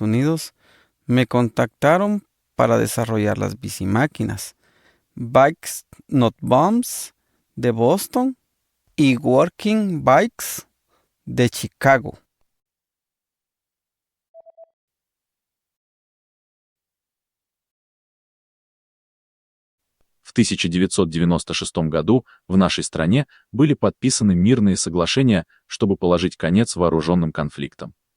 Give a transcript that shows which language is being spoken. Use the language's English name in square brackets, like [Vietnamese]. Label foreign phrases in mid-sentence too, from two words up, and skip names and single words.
[Spanish] Unidos me contactaron para desarrollar las bicimáquinas, Bikes Not Bombs de Boston y Working Bikes de Chicago. [Russian] В 1996 году в нашей стране были подписаны мирные соглашения, чтобы положить конец вооруженным конфликтам.